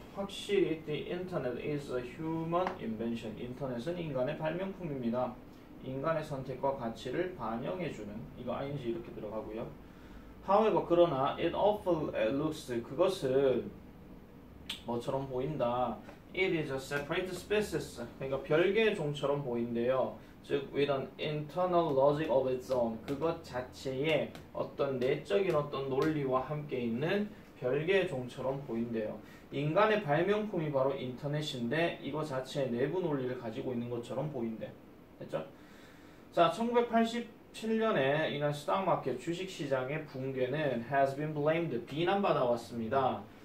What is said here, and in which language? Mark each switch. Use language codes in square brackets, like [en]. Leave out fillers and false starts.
[ko] 확실히 [en] the internet is a human invention. [ko] 인터넷은 인간의 발명품입니다. 인간의 선택과 가치를 반영해주는, 이거 ing 이렇게 들어가고요. [en] However, [ko] 그러나 [en] it often looks, [ko] 그것은 뭐처럼 보인다. [en] It is a separate species. [ko] 그러니까 별개의 종처럼 보인대요. [en] 즉, with an internal logic of its own. [ko] 그것 자체에 어떤 내적인 어떤 논리와 함께 있는 별개의 종처럼 보인대요. 인간의 발명품이 바로 인터넷인데 이거 자체의 내부 논리를 가지고 있는 것처럼 보인대. 됐죠? 자, 1987년에 이날 스탁마켓 주식시장의 붕괴는 [en] has been blamed, [ko] 비난받아왔습니다.